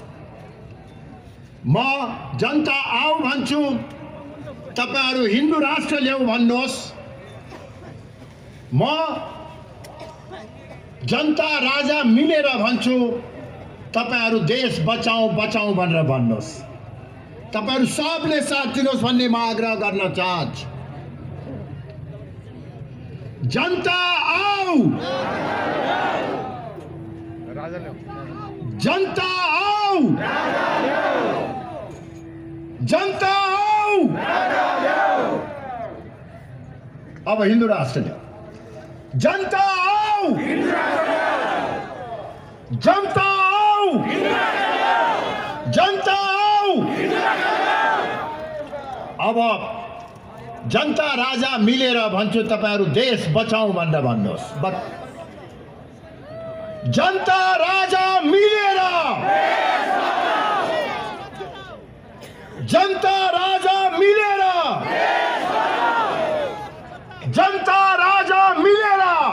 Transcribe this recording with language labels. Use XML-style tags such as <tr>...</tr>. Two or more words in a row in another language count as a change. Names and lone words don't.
<ne>म जनता आऊ भन्छु, तपाईहरु हिन्दू राष्ट्र ल्याऊ भन्नुहोस्। म जनता राजा मिलेर भन्छु, तपाईहरु देश बचाऊ बचाऊ भनेर भन्नुहोस्। तपाईहरु सबले साथ दिनुहोस् भन्ने म आग्रह गर्न चाहन्छु। जनता आओ, जनता आओ, जनता आओ। अब हिंदू राष्ट्र ल्याऊ, जनता आओ, जनता आओ, जनता आओ। अब जनता राजा मिलेर भन्छु, तपाईहरु देश बचाऊ भनेर भन्नुहोस्। जनता राजा मिलेर, जनता राजा मिलेर, जनता राजा मिलेर।</ne>